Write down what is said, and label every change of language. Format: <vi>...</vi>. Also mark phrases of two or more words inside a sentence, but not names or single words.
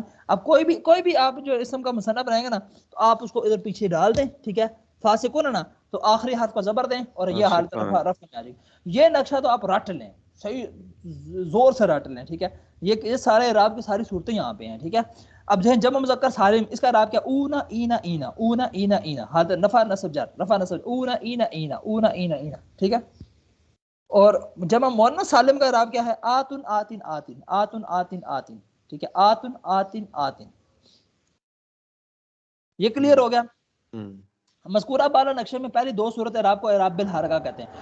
<ur>اب کوئی بھی آپ جو اسم کا مثنیٰ بنائیں گے نا, تو آپ اس کو ادھر پیچھے ڈال دیں. ٹھیک ہے, فاسقون نا, تو آخری حرف پر زبر دیں اور یہ حالت رفع میں آ جائے گی. یہ نقشہ تو آپ رٹ لیں, صحیح زور سے رٹ لیں. ٹھیک ہے, یہ سارے اعراب کی ساری صورتیں یہاں پہ ہیں. ٹھیک ہے, اب جو ہے جمع مذکر سالم, اس کا اعراب کیا؟ اونا اینا اینا, اونا اینا اینا, حالت رفع نصب جر, رفع نصب, اونا اینا اینا, اونا اینا اینا. ٹھیک ہے, اور جمع مؤنث سالم کا اعراب کیا ہے؟ آتن آتن آتن, آتن آتن آتن. ٹھیک ہے, آتن آتن آتن. یہ کلیئر ہو گیا. مذکورہ بالا نقشے میں پہلی 2 صورت اعراب کو اعراب بالحرکہ کہتے ہیں.</ur>